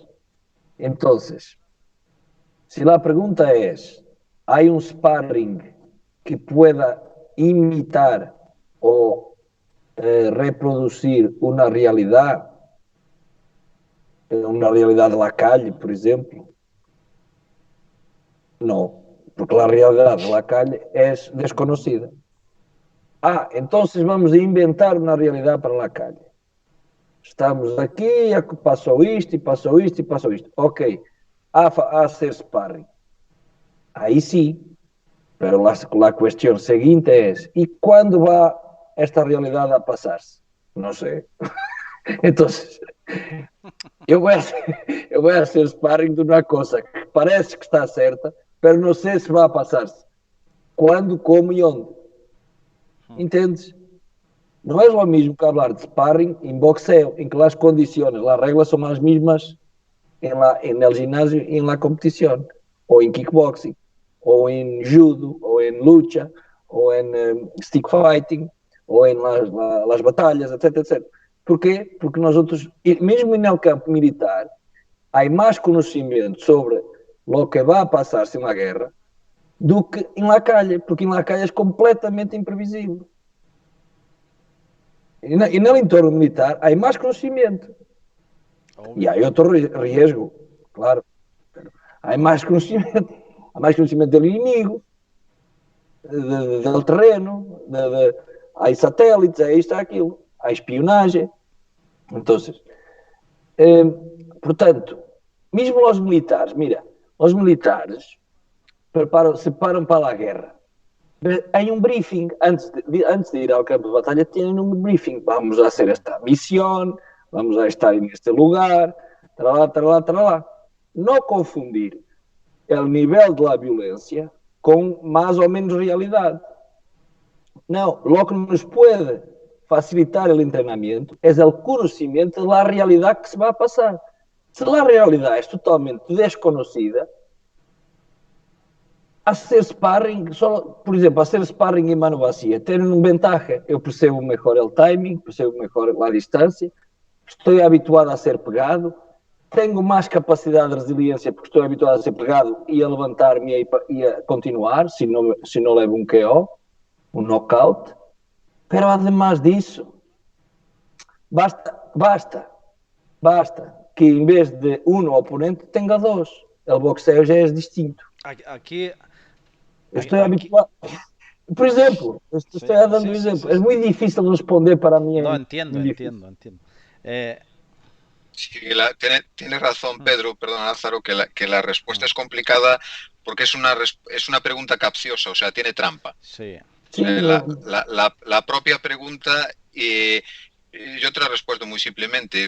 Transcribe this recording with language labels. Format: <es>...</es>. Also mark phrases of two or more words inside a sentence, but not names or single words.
<es>Entonces, si la pregunta es, ¿hay un sparring que pueda imitar o reproducir una realidad de la calle, por ejemplo? No, porque la realidad de la calle es desconocida. Ah, entonces vamos a inventar una realidad para la calle. Estamos aquí,</es> <pt>passou isto e passou isto e passou isto.</pt> <es>Ok, a hacer sparring. Ahí sí, pero la cuestión siguiente es, ¿y cuándo va esta realidad a pasarse? No sé. Entonces,</es> <pt>eu vou a</pt> <es>hacer sparring</es> <pt>de uma coisa que parece que está certa, pero não sei se vai passar-se. Quando, como e onde. Entendes?</pt> <es>No es lo mismo que hablar de sparring en boxeo, en que las condiciones, las reglas son las mismas en el gimnasio y en la competición, o en kickboxing, o en judo, o en lucha, o en stick fighting, o en las batallas, etc, etc. ¿Por qué? Porque nosotros, mesmo en el campo militar, hay más conocimiento sobre lo que va a pasarse en la guerra</es> <pt>do que</pt> <es>en la calle, porque en la calle es completamente imprevisible.</es> <pt>E no entorno militar há mais conhecimento. E há outro riesgo, claro. Há mais conhecimento. Há mais conhecimento do inimigo, do terreno, há satélites, há isto, há aquilo. Há espionagem. Então, portanto, mesmo os militares, mira, os militares se preparam para a guerra. Em um briefing, antes de ir ao campo de batalha, têm um briefing.</pt> <es>Vamos a hacer esta misión, vamos a estar en este lugar, tralá, tralá, tralá. No confundir el nivel de la violencia con más o menos realidad. No, lo que nos puede facilitar el entrenamiento es el conocimiento de la realidad que se va a pasar. Si la realidad es totalmente desconocida, hacer sparring,</es> <pt>só, por exemplo,</pt> <es>hacer sparring em mano vacía,</es> <pt>ter uma vantagem. Eu percebo melhor o timing, percebo melhor a distância, estou habituado a ser pegado, tenho mais capacidade de resiliência porque estou habituado a ser pegado e a levantar-me e a continuar, se não levo um KO, um knockout. Pero además disso, basta que em vez de um oponente tenha dois. O boxeo já é distinto. Aqui estou habituado. Por exemplo,</pt> <es>estoy dando un ejemplo. Es muy difícil responder para mí. No, entiendo. Sí, tiene razón Pedro, perdón Lázaro, que la respuesta es complicada porque es una pregunta capciosa, o sea, tiene trampa. Sí. La propia pregunta, yo te la respondo muy simplemente.</es>